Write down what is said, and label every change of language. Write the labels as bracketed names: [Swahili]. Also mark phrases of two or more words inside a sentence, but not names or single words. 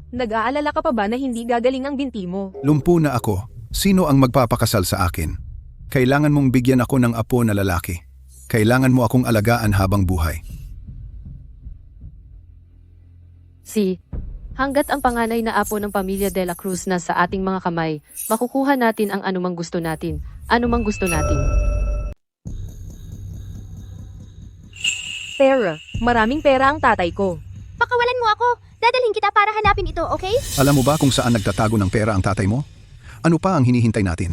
[Filipino] Nag-aalala ka pa ba na hindi gagaling ang binti mo? Lumpo na ako. Sino ang magpapakasal sa akin? Kailangan mong bigyan ako ng apo na lalaki. Kailangan mo akong alagaan habang buhay. Hanggat ang panganay na apo ng pamilya de la Cruz na sa ating mga kamay, makukuha natin ang anumang gusto natin. Anumang gusto natin. Tara, maraming pera ang tatay ko. Pakawalan mo ako. Dadalhin kita para hanapin ito, okay? Alam mo ba kung saan nagtatago ng pera ang tatay mo? Ano pa ang hinihintay natin?